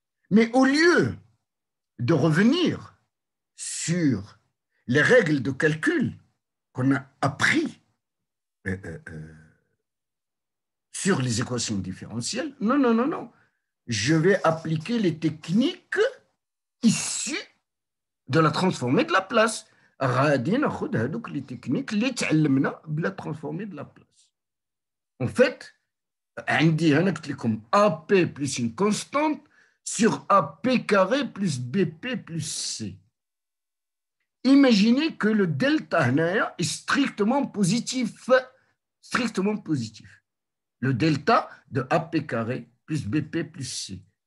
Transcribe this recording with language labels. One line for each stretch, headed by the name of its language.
French: Mais au lieu de revenir sur les règles de calcul qu'on a appris sur les équations différentielles, non, non, non, non. Je vais appliquer les techniques issues de la transformée de Laplace.
Arabic: غادي ناخذ هذوك
French: les techniques
Arabic: اللي تعلمنا بلا
French: transformée de Laplace. En fait,
Arabic: عندي هنا قلت لكم
French: AP plus une constante sur AP carré plus BP plus C. Imaginez que le delta est strictement positif. Strictement positif. Le delta de AP carré plus BP plus C.